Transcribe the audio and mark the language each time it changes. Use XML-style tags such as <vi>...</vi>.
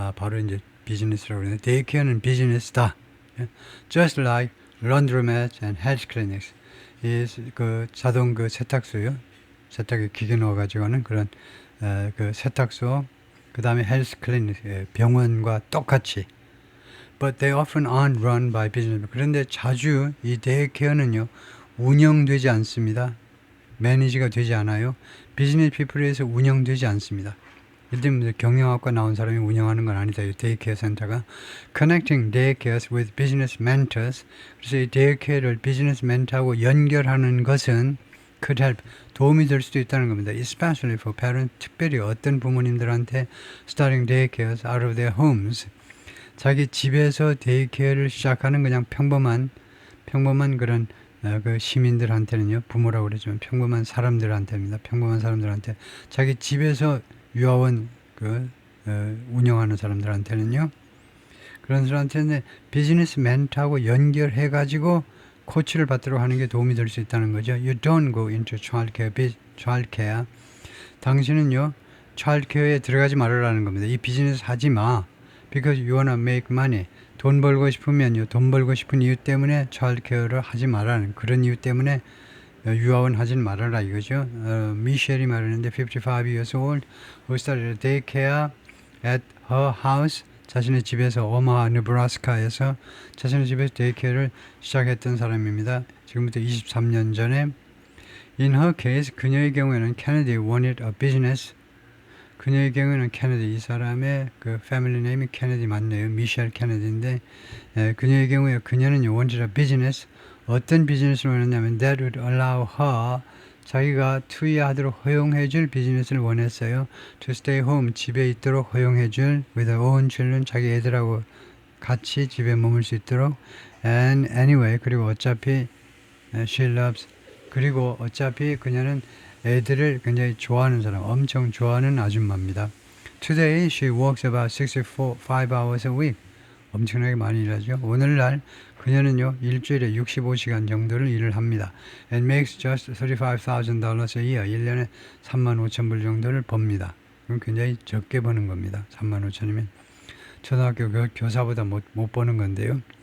<ko>바로 이제 비즈니스라고 그러는데 Daycare는 비즈니스다.</ko> <en>Just like laundromats and health clinics.</en> <ko>그 자동 그 세탁소요. 세탁기 기계 넣어가지고 하는 그런 그 세탁소. 그 다음에 헬스 클리닉 병원과 똑같이.</ko> <en>But they often aren't run by business.</en> <ko>그런데 자주 이 데이케어는요 운영되지 않습니다. 매니지가 되지 않아요. 비즈니스 피플에서 운영되지 않습니다. 예를 들면 경영학과 나온 사람이 운영하는 건 아니다. 이 데이케어 센터가</ko> <en>Connecting daycares with business mentors.</en> <ko>그래서 이 데이케어를 비즈니스 멘토하고 연결하는 것은</ko> <en>could help</en> <ko>도움이 될 수도 있다는 겁니다.</ko> <en>Especially for parents.</en> <ko>특별히 어떤 부모님들한테</ko> <en>starting daycares out of their homes.</en> <ko>자기 집에서 데이케어를 시작하는 그냥 평범한 그런 그 시민들한테는요, 부모라고 그러지만 평범한 사람들한테입니다. 평범한 사람들한테 자기 집에서 유아원 운영하는 사람들한테는요, 그런 사람한테는 비즈니스 멘토하고 연결해가지고 코치를 받도록 하는 게 도움이 될 수 있다는 거죠.</ko> <en>You don't go into childcare.</en> <ko>당신은요, childcare에 들어가지 말으라는 겁니다. 이 비즈니스 하지 마.</ko> <en>Because you wanna make money.</en> <ko>돈 벌고 싶으면요. 돈 벌고 싶은 이유 때문에 childcare를 하지 말라는 그런 이유 때문에 유아원 하진 말아라 이거죠. 미셸이 말하는데</ko> <en>55 years old who started daycare at her house.</en> <ko>자신의 집에서 오마하 느브라스카에서 자신의 집에서 데이케어를 시작했던 사람입니다. 지금부터 23년 전에</ko> <en>In her case</en> <ko>그녀의 경우에는</ko> <en>Kennedy wanted a business.</en> <ko>그녀의 경우에는 케네디 이 사람의 그 패밀리 네임이 케네디 맞네요. 미셸 케네디인데 그녀의 경우에 그녀는</ko> <en>wanted a business.</en> <ko>어떤 비즈니스를 원했냐면</ko> <en>that would allow her</en> <ko>자기가 투자하도록 허용해줄 비즈니스를 원했어요.</ko> <en>To stay home</en> <ko>집에 있도록 허용해줄</ko> <en>with her own children</en> <ko>자기 애들하고 같이 집에 머물 수 있도록</ko> <en>and anyway</en> <ko>그리고 어차피</ko> <en>she loves</en> <ko>그리고 어차피 그녀는 애들을 굉장히 좋아하는 사람, 엄청 좋아하는 아줌마입니다.</ko> <en>Today she works about 65 hours a week.</en> <ko>엄청나게 많이 일하죠. 오늘날 그녀는요 일주일에 65시간 정도를 일을 합니다.</ko> <en>And makes just $35,000 a year.</en> <ko>1년에 35,000불 정도를 법니다. 그럼 굉장히 적게 버는 겁니다. 35,000이면 초등학교 교사보다 못 버는 건데요.</ko>